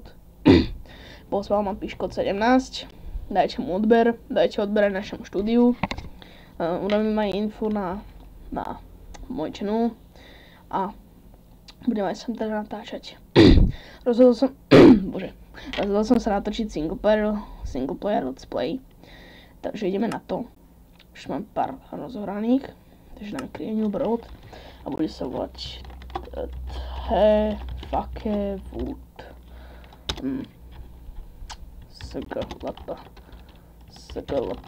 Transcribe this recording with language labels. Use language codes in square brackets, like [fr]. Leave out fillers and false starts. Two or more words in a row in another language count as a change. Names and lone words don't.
[sk] Poslal ma Piškot 17, dajte mu odber, dajte odber aj našemu štúdiu. Urobím aj info na môj channel a budem aj sem teda natáčať. Rozhodol som sa natočiť [en] single player let's play. [sk] Takže ideme na to. Už mám pár rozohraných. Takže dáme [en] Create New World [sk] a bude sa volať The Fake Wood. SGLP.